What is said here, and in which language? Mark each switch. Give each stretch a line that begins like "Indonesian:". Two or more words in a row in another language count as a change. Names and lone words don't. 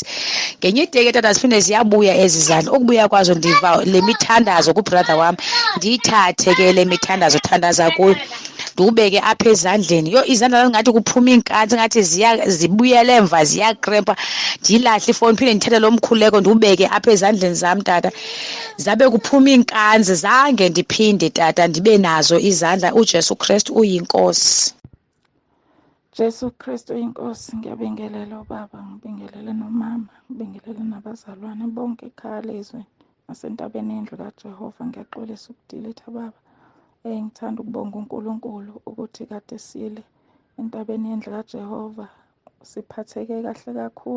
Xhosa: Ngenye ideke tata ziphinde ziyabuya ezi zandla. Ukubuya kwazo ndiva le mithandazo kubrother wam, ndiyithathe ke le mithandazo thandaza kuyo ndiwubeke apha ezandleni. Yho, izandla zingathi kuphuma iinkantsi ngathi zibuyele emva ziyakrempa. Ndiyilahle ifowuni phinde ndithathe lo mkhuleko ndiwubeke apha ezandleni zam tata, zabe kuphuma iinkanzi. Zange ndiphinde tata ndibe nazo izandla. uJesu Kristu uyinkosi.
Zulu: Jesu Kristu inkosi, ngiyabingelela ubaba, ngibingelele nomama, ngibingelele nabazalwane bonke ekhaya leZwi nasentabeni yendlu kaJehova. Ngiyaxolisa ukudilitha baba. Ngithanda ukubonga uNkulunkulu ukuthi kade sile entabeni yendlu kaJehova, siphatheke kahle kakhulu.